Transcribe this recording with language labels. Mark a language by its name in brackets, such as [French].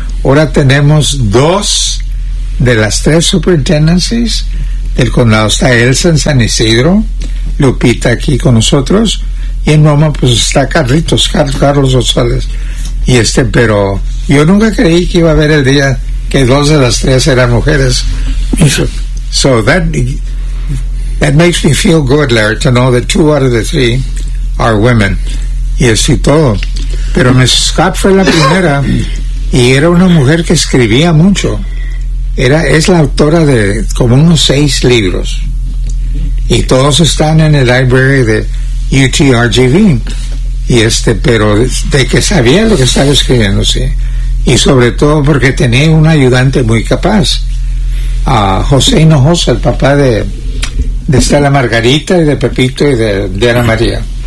[Spanish] Ahora tenemos dos de las tres superintendencies del condado. Está Elsa en San Isidro, Lupita aquí con nosotros, y en Roma pues está Carlitos, Carlos González. Pero yo nunca creí que iba a haber el día que dos de las tres eran mujeres. [English] So that makes me feel good, Larry, to know that two out of the three are women. [Spanish] Y así todo. Pero Miss Scott fue la primera, y era una mujer que escribía mucho. Es la autora de como unos 6 libros, y todos están en el library de UTRGV. Pero de que sabía lo que estaba escribiendo, sí. Y sobre todo porque tenía un ayudante muy capaz, José Hinojosa, el papá de Estela Margarita y de Pepito y de Ana María.